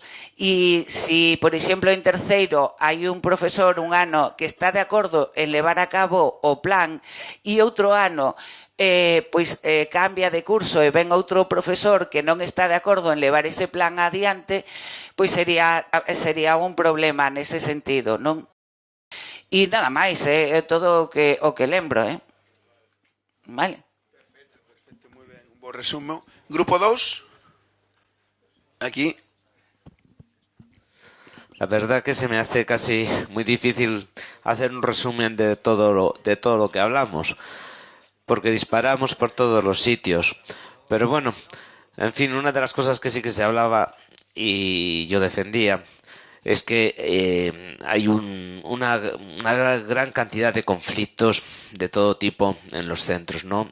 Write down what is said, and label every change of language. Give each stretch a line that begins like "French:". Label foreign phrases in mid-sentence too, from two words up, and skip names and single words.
Galician: E se, por exemplo, en terceiro hai un profesor un ano que está de acordo en levar a cabo o plan e outro ano cambia de curso e ven outro profesor que non está de acordo en levar ese plan adiante, pois sería un problema nese sentido, non? E nada máis, é todo o que lembro, Vale. Perfecto, moi ben, un bo resumo. Grupo 2, aquí.
Spanish: La verdad que se me hace casi muy difícil hacer un resumen de todo lo que hablamos, porque disparamos por todos los sitios. Pero bueno, en fin, una de las cosas que sí que se hablaba y yo defendía es que hay una gran cantidad de conflictos de todo tipo en los centros, ¿no?